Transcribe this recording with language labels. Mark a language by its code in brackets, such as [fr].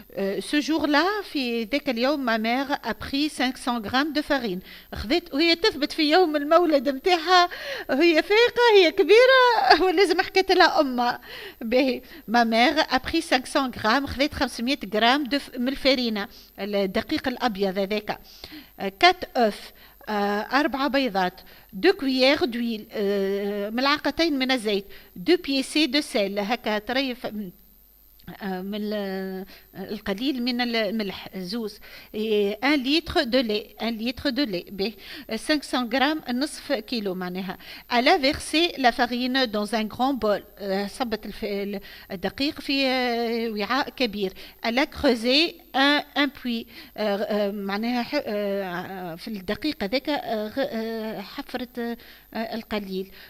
[fr] Ce jour-là [ar] في ذاك اليوم [fr] ma mère a pris 500 grammes de farine. [ar] خذت وهي تثبت في يوم المولد متاعها، هي فايقة هي كبيرة ولازم حكيت لها أمها. باهي [fr] ma mère a pris 500 grammes، [ar] خذت 500 غرام من الفارينة، الدقيق الأبيض هذاك. [fr] 4 œufs، [ar] 4 بيضات، [fr] 2 cuillères d'huile، [ar] ملعقتين من الزيت، [fr] 2 pincées de sel، [ar] هكا طريف من القليل من الملح، زوز. [fr] 1 litre de lait، 1 litre de lait. [ar] ب 500 grammes، نصف كيلو معناها. [fr] Elle a versé la farine dans un grand bol، [ar] صبت الدقيق في وعاء كبير. [fr] Elle a creusé un puits، [ar] معناها في الدقيق هذاك حفرت القليل.